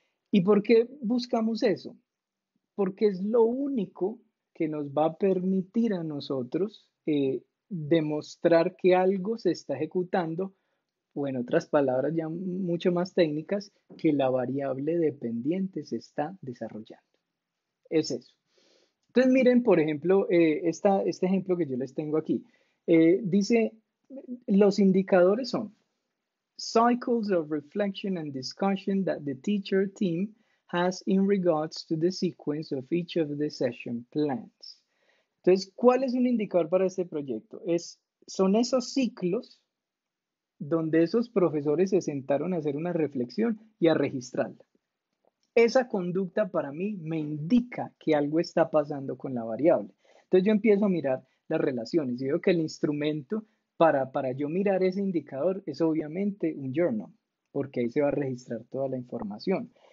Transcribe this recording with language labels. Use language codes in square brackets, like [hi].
[es] ¿Y por qué buscamos eso? Porque es lo único que nos va a permitir a nosotros demostrar que algo se está ejecutando, o en otras palabras ya mucho más técnicas, que la variable dependiente se está desarrollando. Es eso. Entonces miren, por ejemplo, este ejemplo que yo les tengo aquí. Dice, los indicadores son [en] cycles of reflection and discussion that the teacher team has in regards to the sequence of each of the session plans. [es] Entonces, ¿cuál es un indicador para este proyecto? Son esos ciclos donde esos profesores se sentaron a hacer una reflexión y a registrarla. Esa conducta para mí me indica que algo está pasando con la variable. Entonces yo empiezo a mirar las relaciones y veo que el instrumento para yo mirar ese indicador es obviamente un journal, porque ahí se va a registrar toda la información.